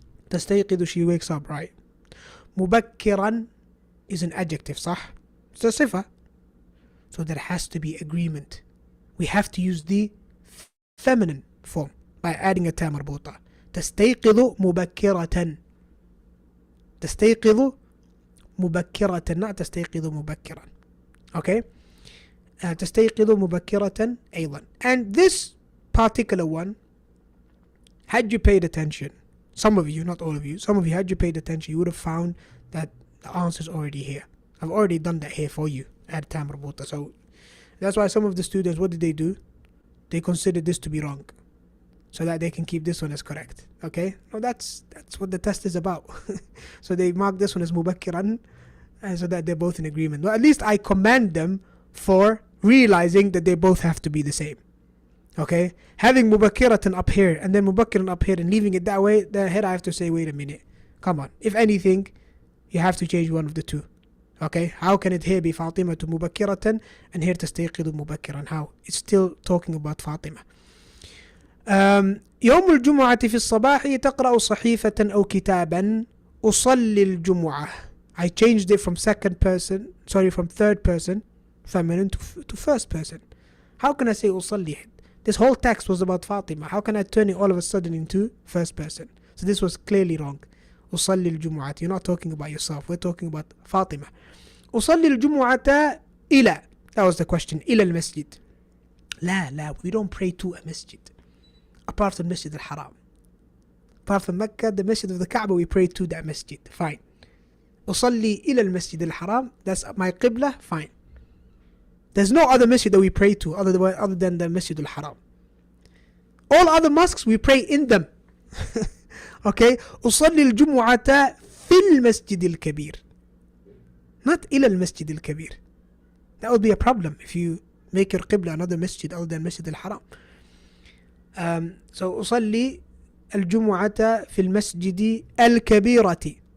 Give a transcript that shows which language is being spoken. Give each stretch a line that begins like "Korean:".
English: تستيقظ, she wakes up, right? مبكرا is an adjective, صح? It's a sifa. So there has to be agreement. We have to use the feminine form by adding a ta marbuta.
Arabic: تستيقظ مبكرة. تستيقظ مبكرة,
English: not
Arabic: تستيقظ مبكرا. Okay? تستيقظ مبكرة أيضا.
English: And this particular one, had you paid attention, some of you, not all of you, some of you, had you paid attention, you would have found that the answer is already here. I've already done that here for you at ta marbuta. So that's why some of the students, what did they do? They considered this to be wrong. so that they can keep this one as correct. Okay, no, that's what the test is about. So they mark this one as mubakkiran, so that they're both in agreement. Well, at least I commend them for realizing that they both have to be the same. Okay, having mubakkiratan up here and then mubakkiran up here and leaving it that way, then here I have to say, wait a minute, come on. If anything, you have to change one of the two. Okay, how can it here be Fatima to mubakkiratan and here tastayqidu mubakkiran? How? It's still talking about Fatima.
Arabic: يوم الجمعة في الصباح تقرأ صحيفة أو كتابا أصلي الجمعة.
English: I changed it from from third person feminine to first person. How can I say أصلي? This whole text was about Fatima. How can I turn it all of a sudden into first person? So this was clearly wrong.
Arabic: أصلي الجمعة.
English: You're not talking about yourself. We're talking about Fatima.
Arabic: أصلي الجمعة إلى.
English: That was the question.
Arabic: إلى المسجد.
English: لا, we don't pray to a masjid. Apart from Masjid al-Haram. Apart from Mecca, the Masjid of the Kaaba, we pray to that masjid. Fine.
Arabic: أصلي إلى المسجد الحرام.
English: That's my qibla. Fine. There's no other masjid that we pray to other than the Masjid al-Haram. All other mosques, we pray in them. Okay.
Arabic: أصلي الجمعة في المسجد الكبير.
English: Not
Arabic: إلى المسجد الكبير.
English: That would be a problem if you make your qibla another masjid other than Masjid al-Haram.
Arabic: So أصلي الجمعة في المسجد الكبيرة.